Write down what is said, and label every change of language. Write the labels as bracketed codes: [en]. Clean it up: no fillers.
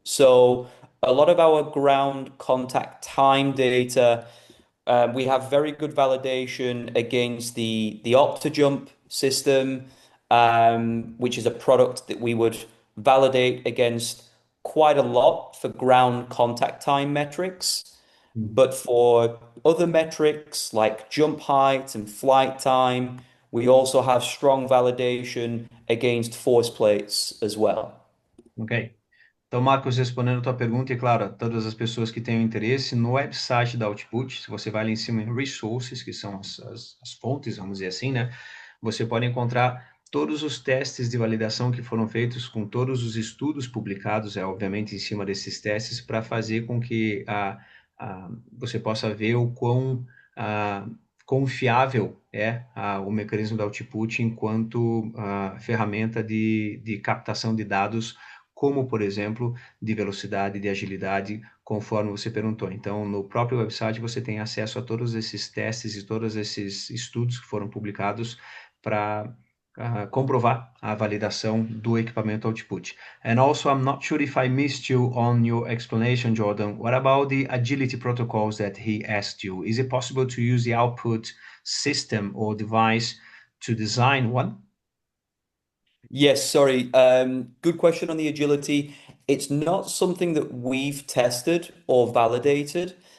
[en] So a lot of our ground contact time data, we have very good validation against the OptoJump system, which is a product that we would validate against quite a lot for ground contact time metrics. But for other metrics like jump height and flight time, we also have strong validation against force plates as well. Ok. [pt] Então, Marcos, respondendo a tua pergunta, e claro, a todas as pessoas que tenham interesse, no website da Output, se você vai lá em cima em Resources, que são as fontes, vamos dizer assim, né? Você pode encontrar todos os testes de validação que foram feitos com todos os estudos publicados, obviamente em cima desses testes, para fazer com que você possa ver o quão confiável é o mecanismo da Output enquanto ferramenta de captação de dados, como, por exemplo, de velocidade, de agilidade, conforme você perguntou. Então, no próprio website você tem acesso a todos esses testes e todos esses estudos que foram publicados para comprovar a validação do equipamento Output. [en] And also, I'm not sure if I missed you on your explanation, Jordan. What about the agility protocols that he asked you? Is it possible to use the output system or device to design one? Yes, sorry. Good question on the agility. It's not something that we've tested or validated.